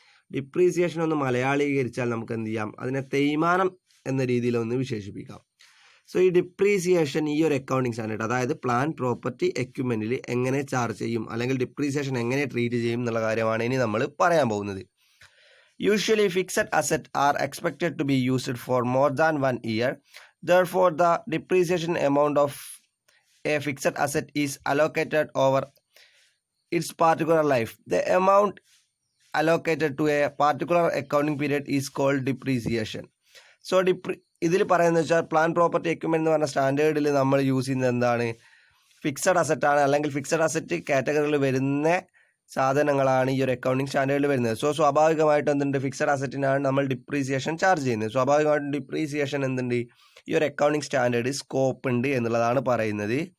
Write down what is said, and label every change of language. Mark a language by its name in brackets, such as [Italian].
[Malayalam] Depreciation ഒന്ന് മലയാളീകരിച്ചാൽ നമുക്ക് എന്ത് ചെയ്യാം, അതിനെ തേയ്മാനം എന്ന രീതിയിലൊന്ന് വിശേഷിപ്പിക്കാം. സോ ഈ ഡിപ്രീസിയേഷൻ ഈ ഒരു അക്കൗണ്ടിങ് സ്റ്റാൻഡേർഡ്, അതായത് പ്ലാൻ പ്രോപ്പർട്ടി എക്യുപ്മെൻറ്റിൽ എങ്ങനെ ചാർജ് ചെയ്യും അല്ലെങ്കിൽ ഡിപ്രീസിയേഷൻ എങ്ങനെ ട്രീറ്റ് ചെയ്യും എന്നുള്ള കാര്യമാണ് ഇനി നമ്മൾ പറയാൻ പോകുന്നത്. [English] Usually fixed assets are expected to be used for more than 1 year. Therefore, the depreciation amount of a fixed asset is allocated over its particular life. The amount allocated to a particular accounting period is called depreciation. [Malayalam] So, ഇതിൽ പറയുന്നത് വെച്ചാൽ plan property equipment എന്ന് പറഞ്ഞ സ്റ്റാൻഡേർഡിൽ നമ്മൾ use ചെയ്യുന്നത് എന്താണ്, fixed അസറ്റാണ് അല്ലെങ്കിൽ fixed asset കാറ്റഗറിയിൽ വരുന്ന സാധനങ്ങളാണ് ഈ ഒരു അക്കൗണ്ടിങ് സ്റ്റാൻഡേർഡിൽ വരുന്നത്. സോ സ്വാഭാവികമായിട്ടും എന്തുണ്ട്, ഫിക്സഡ് അസറ്റിനാണ് നമ്മൾ ഡിപ്രീസിയേഷൻ ചാർജ് ചെയ്യുന്നത്. സ്വാഭാവികമായിട്ടും ഡിപ്രീസിയേഷൻ എന്തുണ്ട്, ഈ ഒരു അക്കൗണ്ടിങ് സ്റ്റാൻഡേർഡ് സ്കോപ്പ് ഉണ്ട് എന്നുള്ളതാണ് പറയുന്നത്.